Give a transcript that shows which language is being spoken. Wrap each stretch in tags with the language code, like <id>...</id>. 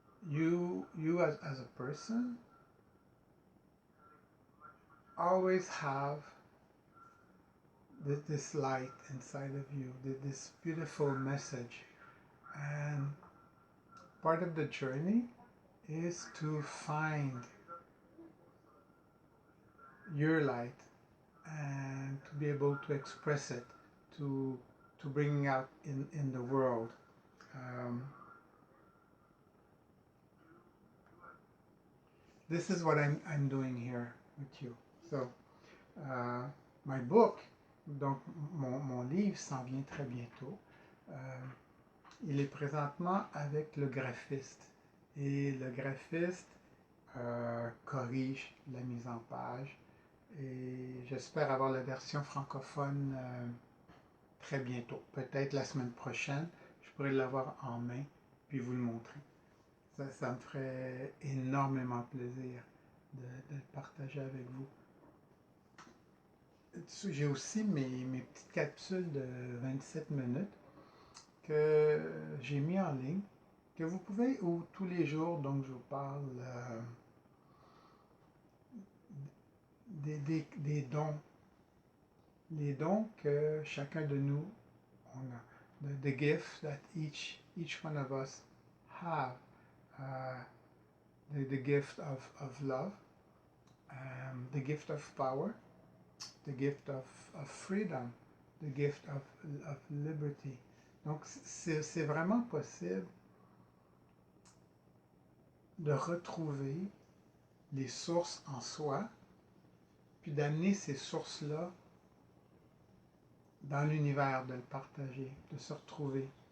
<en>You as a person always have this light inside of you, this beautiful message, and part of the journey is to find your light and to be able to express it, to bring out in the world. This is what I'm doing here with you. So, my book,</en> <fr>donc mon livre s'en vient très bientôt. Il est présentement avec le graphiste. Et le graphiste corrige la mise en page. Et j'espère avoir la version francophone très bientôt. Peut-être la semaine prochaine, je pourrais l'avoir en main puis vous le montrer. Ça me ferait énormément plaisir de le partager avec vous. J'ai aussi mes petites capsules de 27 minutes que j'ai mis en ligne, que vous pouvez, ou tous les jours, donc je vous parle des dons. Les dons que chacun de nous on a.</fr> <en>The gifts that each one of us have. The gift of love, the gift of power, the gift of freedom, the gift of liberty.</en> <fr>Donc c'est vraiment possible de retrouver les sources en soi, puis d'amener ces sources-là dans l'univers, de le partager, de se retrouver.</fr>